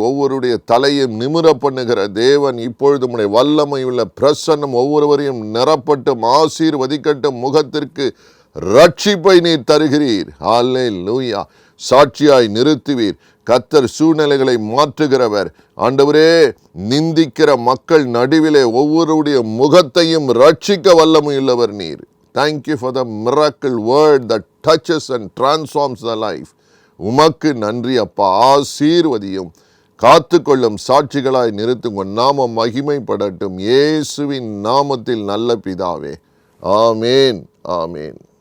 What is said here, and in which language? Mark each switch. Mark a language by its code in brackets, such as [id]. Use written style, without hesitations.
[ta] ஒவ்வொருடைய தலையும் நிமிர பண்ணுகிற தேவன் இப்பொழுது உம்முடைய வல்லமையுள்ள பிரசன்னம் ஒவ்வொருவரையும் நிரப்பட்டும், ஆசீர்வதிக்கட்டும். முகத்திற்கு ரட்சிப்பை நீர் தருகிறீர். ஹல்லேலூயா. சாட்சியாய் நிறுத்துவீர். கர்த்தர் சூழ்நிலைகளை மாற்றுகிறவர். ஆண்டவரே, நிந்திக்கிற மக்கள் நடுவிலே ஒவ்வொருடைய முகத்தையும் ரட்சிக்க வல்லமையுள்ளவர் நீர். [en] Thank you for the miracle word that touches and transforms the life. [ta] உமக்கு நன்றி அப்பா. ஆசீர்வதியும், காத்துக்கொள்ளும், சாட்சிகளாய் நிறுத்துங்க. நாமம் மகிமைப்படட்டும். இயேசுவின் நாமத்தில் நல்ல பிதாவே. ஆமேன், ஆமேன்.